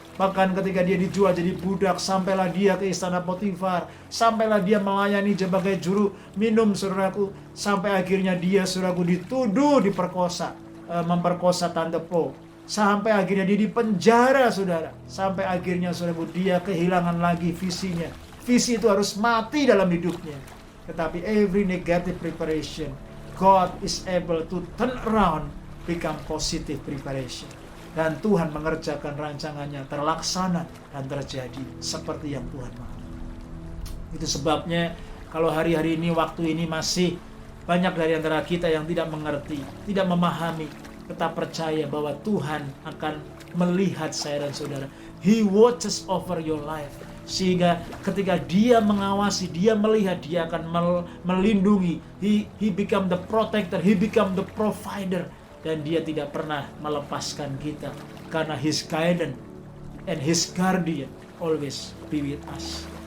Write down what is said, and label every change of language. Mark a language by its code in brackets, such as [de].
[id] Bahkan ketika dia dijual jadi budak, sampailah dia ke istana Potifar, sampailah dia melayani sebagai juru minum, saudaraku, sampai akhirnya dia, saudaraku, dituduh diperkosa, memperkosa Tante Po. Sampai akhirnya dia dipenjara, saudara. Sampai akhirnya, saudaraku, dia kehilangan lagi visinya. Visi itu harus mati dalam hidupnya. Tetapi [en] every negative preparation, God is able to turn around, become positive preparation. [id] Dan Tuhan mengerjakan rancangannya terlaksana dan terjadi seperti yang Tuhan mau. Itu sebabnya kalau hari-hari ini, waktu ini masih banyak dari antara kita yang tidak mengerti, tidak memahami, tetap percaya bahwa Tuhan akan melihat saya dan saudara. [en] He watches over your life. [id] Sehingga ketika dia mengawasi, dia melihat, dia akan melindungi. [en] He become the protector, he become the provider. [id] Dan dia tidak pernah melepaskan kita. Karena [en] his guidance and his guardian always be with us.